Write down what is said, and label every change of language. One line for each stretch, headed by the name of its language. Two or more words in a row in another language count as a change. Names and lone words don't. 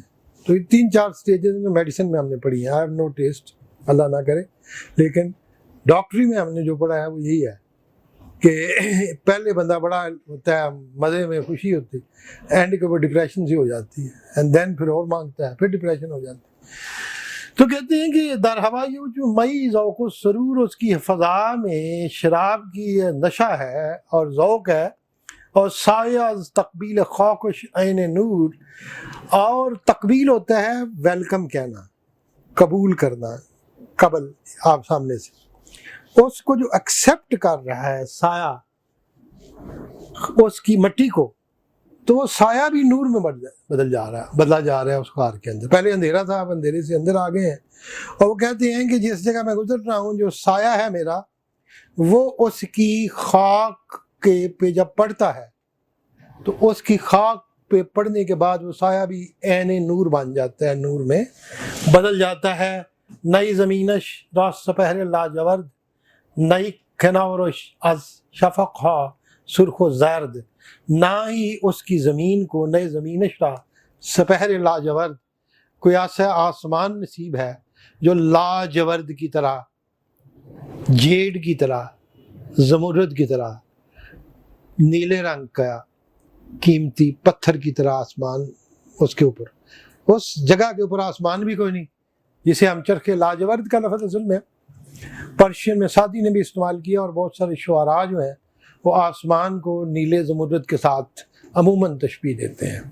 Urdu: تو یہ 3-4
English: stages medicine
Urdu: میں ہم نے پڑھی ہیں۔
English: I have no test,
Urdu: اللہ نہ کرے، لیکن ڈاکٹری میں ہم نے جو پڑھا ہے وہ یہی ہے کہ پہلے بندہ بڑا ہوتا ہے، مزے میں خوشی ہوتی ہے، اینڈ کے اوپر ڈپریشن سی ہو جاتی ہے،
English: and then
Urdu: پھر اور مانگتا ہے، پھر ڈپریشن ہو جاتی ہے۔ تو کہتے ہیں کہ
Persian: در ہوا یہ جو مئی ذوق و سرور،
Urdu: اس کی فضا میں شراب کی نشہ ہے اور ذوق ہے، اور
Persian: سایہ از تقبیل خاکش عین نور،
Urdu: اور تقبیل ہوتا ہے ویلکم کہنا، قبول کرنا، قبل آپ سامنے سے اس کو جو ایکسیپٹ کر رہا ہے سایہ اس کی مٹی کو، تو وہ سایہ بھی نور میں بدلا جا رہا ہے اس غار کے اندر۔ پہلے اندھیرا تھا، اب اندھیرے سے اندر آ گئے ہیں، اور وہ کہتے ہیں کہ جس جگہ میں گزر رہا ہوں جو سایہ ہے میرا، وہ اس کی خاک کے پہ جب پڑتا ہے تو اس کی خاک پہ پڑنے کے بعد وہ سایہ بھی عین نور بن جاتا ہے، نور میں بدل جاتا ہے۔
Persian: نئی زمینش راست سپہر لاجورد، نئی کنارش از شفق ہا سرخ و زرد۔
Urdu: نہ ہی اس کی زمین کو،
Persian: نئے زمینش را سپہر لاجورد،
Urdu: کوئی ایسا آسمان نصیب ہے جو لاجورد کی طرح، جیڈ کی طرح، زمرد کی طرح، نیلے رنگ کا قیمتی پتھر کی طرح آسمان اس کے اوپر، اس جگہ کے اوپر آسمان بھی کوئی نہیں، جسے ہم چرخ لاجورد کا لفظ اصل میں پرشین میں سعدی نے بھی استعمال کیا، اور بہت سارے شعراء جو ہیں وہ آسمان کو نیلے زمرد کے ساتھ عموماً تشبیہ دیتے ہیں۔